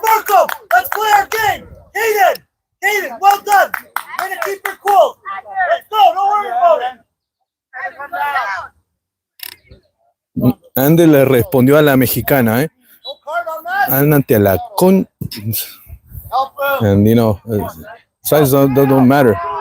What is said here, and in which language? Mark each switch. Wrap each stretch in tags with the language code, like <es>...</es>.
<en>Markham, let's play our game. Hayden, well done. Way to keep her cool. Let's go. Don't worry about it.</en> <es>Andy le respondió a la mexicana, ¿eh?</es> <en>No card on that.</en> <es>Ándate a la con...</es> <en>Help him. And, you know, size don't matter.</en>